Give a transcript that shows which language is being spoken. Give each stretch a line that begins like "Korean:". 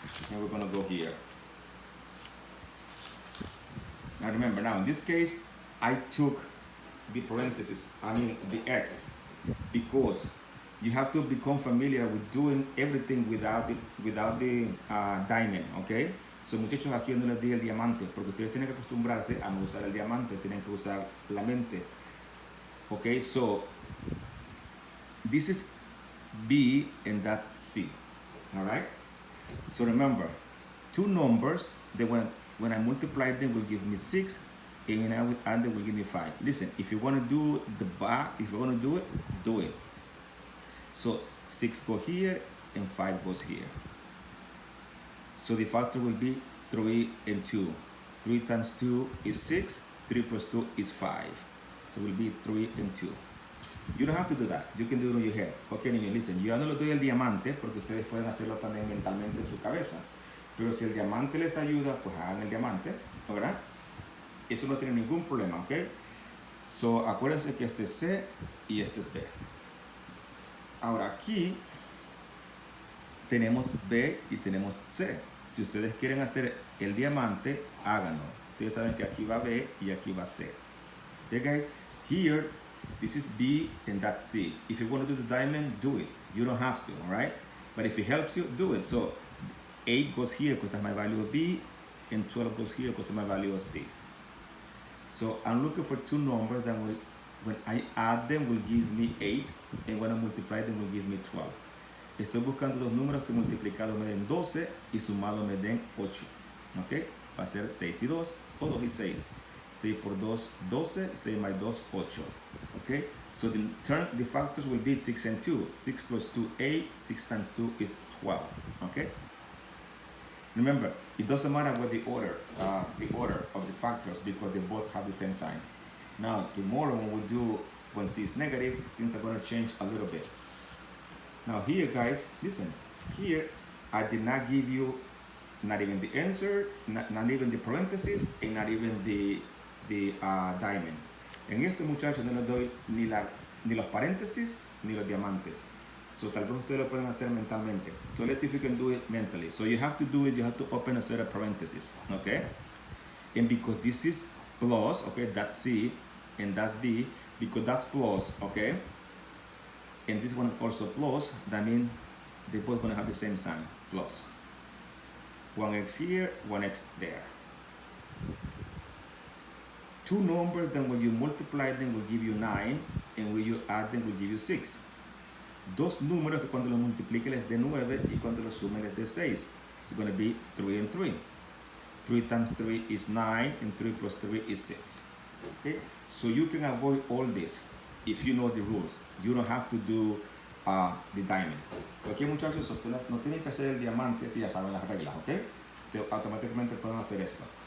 English: And we're going to go here. Now remember, now in this case, I took the parentheses, the X's, because you have to become familiar with doing everything without the diamond, okay?
Spanish: So muchachos, aquí yo no les di el diamante, porque ustedes tienen que acostumbrarse a no usar el diamante, tienen que usar la mente.
English: Okay, so this is B and that's C, all right? So remember, two numbers, they when I multiply them will give me 6, and when I would add them will give me 5. Listen, if you want to do the back, if you want to do it. So 6 go here and 5 goes here. So the factor will be 3 and 2. 3 times 2 is 6, 3 plus 2 is 5. So it will be 3 and 2. You don't have to do that. You can do it on your head.
Spanish: Okay, niños, listen, yo ya no les doy el diamante porque ustedes pueden hacerlo también mentalmente en su cabeza. Pero si el diamante les ayuda, pues hagan el diamante, ¿verdad? Eso no tiene ningún problema, ¿ok? So, acuérdense que este es C y este es B. Ahora aquí tenemos B y tenemos C. Si ustedes quieren hacer el diamante, háganlo. Ustedes saben que aquí va B y aquí va C.
English: Okay, guys? Here, this is B and that's C. If you want to do the diamond, do it. You don't have to, all right? But if it helps you, do it. So, 8 goes here because that's my value of B, and 12 goes here because that's my value of C. So I'm looking for two numbers that will, when I add them, will give me 8, and when I multiply them, will give me 12.
Spanish: Estoy buscando dos números que multiplicados me den 12 y sumados me den 8. ¿Ok? Va a ser 6 y 2, o 2 y 6. 6 por 2, 12, 6 más 2, 8. ¿Ok?
English: So the factors will be 6 and 2. 6 plus 2, 8. 6 times 2 is 12. ¿Ok? Remember, it doesn't matter what the order of the factors, because they both have the same sign. Now, tomorrow when C is negative, things are going to change a little bit. Now here, guys, listen. Here, I did not give you not even the answer, not even the parentheses, and not even the diamond.
Spanish: En este muchacho no les doy ni los paréntesis ni los diamantes. So tal vez ustedes lo pueden hacer mentalmente.
English: So let's see if you can do it mentally. So you have to do it, you have to open a set of parentheses, okay? And because this is plus, okay, that's C, and that's B, because that's plus, okay? And this one also plus, that means they're both gonna have the same sign, plus. 1x here, 1x there. Two numbers, then when you multiply them will give you 9, and when you add them will give you 6.
Spanish: dos números que cuando los multiplique les dé 9 y cuando los sume les dé 6.
English: It's going to be 3 and 3. 3 times 3 is 9 and 3 plus 3 is 6. Okay? So you can avoid all this if you know the rules. You don't have to do the diamond.
Spanish: Ok, muchachos, ustedes no tienen que hacer el diamante si ya saben las reglas, ok? Automáticamente pueden hacer esto.